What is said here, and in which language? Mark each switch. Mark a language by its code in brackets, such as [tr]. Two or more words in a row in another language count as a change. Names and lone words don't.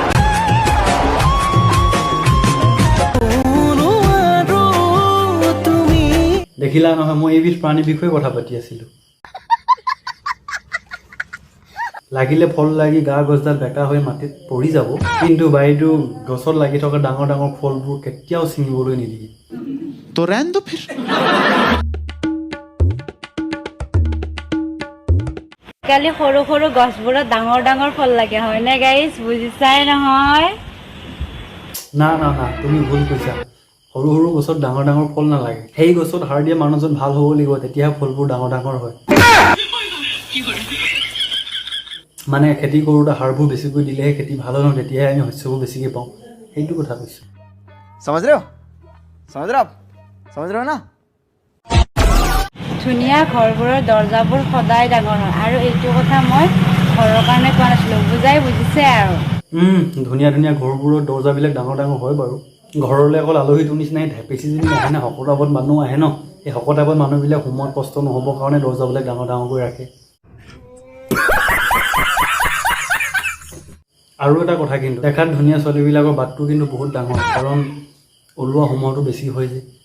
[as] দেখিলা নহয় মই এইবিধ প্ৰাণীৰ বিষয়ে কথা পাতি আছিলো লাগিলে ফল লাগি গা গছডাল বেকা হৈ মাটিত পৰি যাব কিন্তু বাইদেউ গছত লাগি থকা ডাঙৰ ডাঙৰ ফলবোৰ কেতিয়াও ছিঙিবলৈ নিদিয়ে [hi] तो रहने दो फिर [as] কালি সৰু সৰু গছবোৰত ডাঙৰ ডাঙৰ ফল লাগে হয় নে গাইস বুজিছাই নহয় না না না তুমি ভুল কৈছা সৰু সৰু গছত ডাঙৰ ডাঙৰ ফল নালাগে সেই গছত সাৰ দিয়া মানুহজন ভাল হ'ব লাগিব তেতিয়াহে ফলবোৰ ডাঙৰ ডাঙৰ হয় মানে খেতি কৰোঁতে সাৰবোৰ বেছিকৈ দিলেহে খেতি ভাল হয় তেতিয়াহে আমি শস্যবোৰ বেছিকৈ পাওঁ সেইটো কথা কৈছোঁ [hi] समझ रहे हो समझ रहे हो ना [as] ধুনীয়া ঘৰবোৰৰ দৰ্জাবোৰ সদায় ডাঙৰ হয় আৰু এইটো কথা মই ঘৰৰ কাৰণে কোৱা নাছিলোঁ বুজিছে আৰু ধুনীয়া ধুনীয়া ঘৰবোৰৰ দৰ্জাবিলাক ডাঙৰ ডাঙৰ হয় বাৰু ঘৰলৈ অকল আলহীটোৰ নিচিনাই বেছিজনী নাহে না শকতাৱত মানুহ আহে ন এই শকতাৱত মানুহবিলাক সময়ত কষ্ট নহ'বৰ কাৰণে দৰ্জাবিলাক ডাঙৰ ডাঙৰকৈ ৰাখে আৰু এটা কথা কিন্তু দেখাত ধুনীয়া ছোৱালীবিলাকৰ বাটটো কিন্তু বহুত ডাঙৰ কাৰণ ওলোৱা সময়টো বেছি হৈ যায়